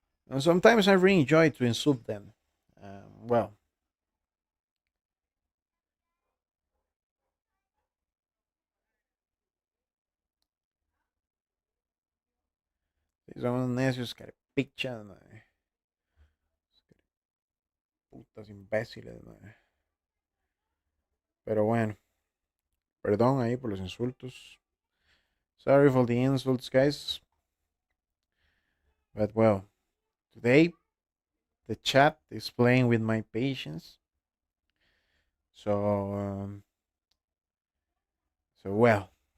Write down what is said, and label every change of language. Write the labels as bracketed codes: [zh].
[en] And sometimes I really enjoy to insult them. [es] Well, son unos necios carepichan, putas imbéciles, pero bueno, perdón ahí por los insultos. [en] Sorry for the insults, guys. But well, today the chat is playing with my patience. So, well.